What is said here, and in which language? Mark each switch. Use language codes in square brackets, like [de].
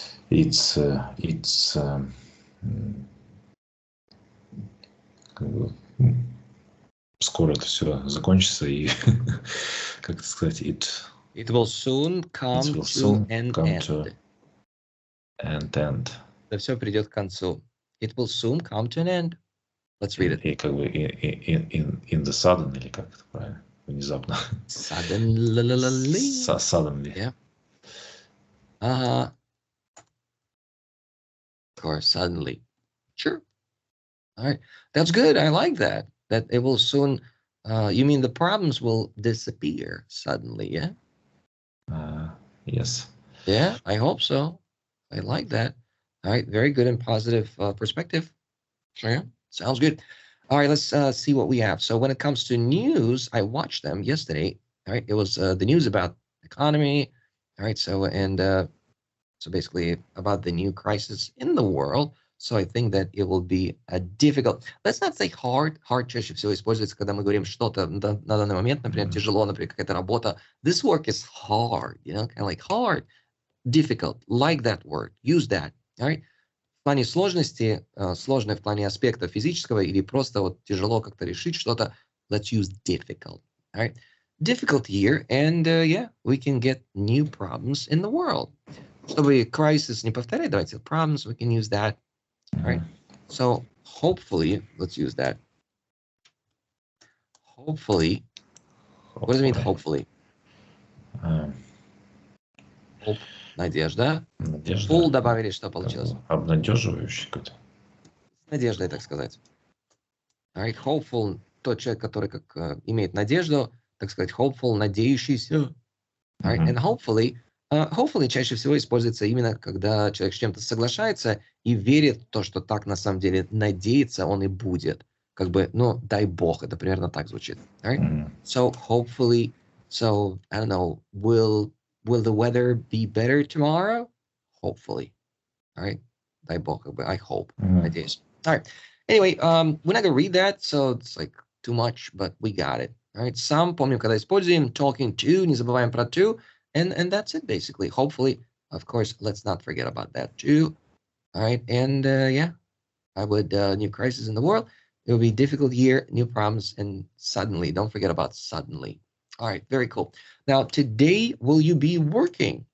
[en] it's [ru] скоро это все закончится и как сказать, it [en] will soon come to an end. [ru] Это все придет к концу. [en] It will soon come to an end. Let's read it. [ru] И как бы [en] in the sudden, [ru] или как это правильно? Внезапно. [en] Suddenly. Suddenly. Yeah. Of course, suddenly. Sure. All right. That's good. I like that. That it will soon, you mean the problems will disappear suddenly, yeah? Yes. Yeah, I hope so. I like that. All right. Very good and positive perspective. Sure. Yeah. Sounds good. All right. Let's see what we have. So when it comes to news, I watched them yesterday. All right. It was the news about economy. All right. So, and so basically about the new crisis in the world. So I think that it will be a difficult, let's not say hard. [ru] Hard чаще всего используется, когда мы говорим что-то на данный момент, например, тяжело, например, какая-то работа. [en] This work is hard, you know, kind of like hard, difficult, like that word, use that, all right? [ru] В плане сложности, сложное в плане аспекта физического или просто вот тяжело как-то решить что-то, [en] let's use difficult, all right? Difficult year, and yeah, we can get new problems in the world. [ru] Чтобы crisis не повторять, давайте [en] problems, we can use that. All right. So hopefully, let's use that. Hopefully. What does it mean, hopefully? Hope. [ru] Надежда. Full добавили, что получилось? Обнадеживающий какой-то. С надеждой, так сказать. All right. Hopeful, тот человек, который как имеет надежду, так сказать, hopeful, надеющийся. [en] All right. [ru] And hopefully чаще всего используется именно, когда человек с чем-то соглашается и верит в то, что так на самом деле надеется он и будет. Как бы, ну, дай бог, это примерно так звучит. [en] Right? So hopefully, so I don't know, will the weather be better tomorrow? Hopefully. All right? [ru] Дай бог, как бы, [en] I hope. [ru] Надеюсь. All right. [en] Anyway, we're not going to read that, so it's like too much, but we got it. All right? [ru] Some, помним, когда используем [en] talking to, [ru] не забываем про to. [en] And that's it, basically. Hopefully, of course, let's not forget about that too. All right. And yeah, I would, new crisis in the world. It will be a difficult year, new problems, and suddenly. Don't forget about suddenly. All right, very cool. Now, today, will you be working?